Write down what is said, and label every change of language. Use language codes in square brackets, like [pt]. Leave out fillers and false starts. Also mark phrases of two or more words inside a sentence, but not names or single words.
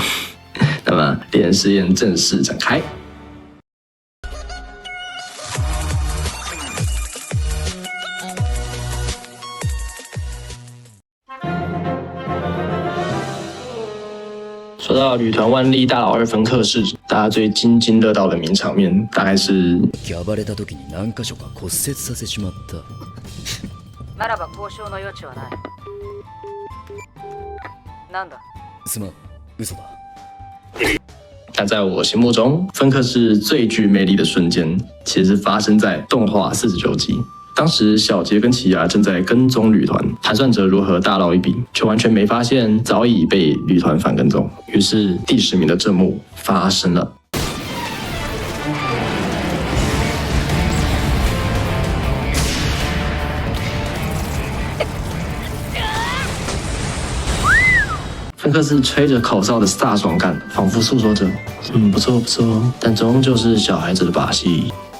[zh] 那么猎人试验正式展开。说到旅团万历大老二分课室，大家最津津乐道的名场面，大概是 [ja] 暴れた時に何箇所か骨折させちまった。ならば交渉の余地はない。なんだ？すまん、嘘だ。 [zh] 但在我心目中，分课室最具魅力的瞬间，其实是发生在动画49集。当时小杰跟奇亚正在跟踪旅团，盘算着如何大捞一笔，却完全没发现早已被旅团反跟踪。于是第10名的这幕发生了。分克斯吹着口哨的飒爽感，仿佛诉说着“不错不错”，但终究是小孩子的把戏。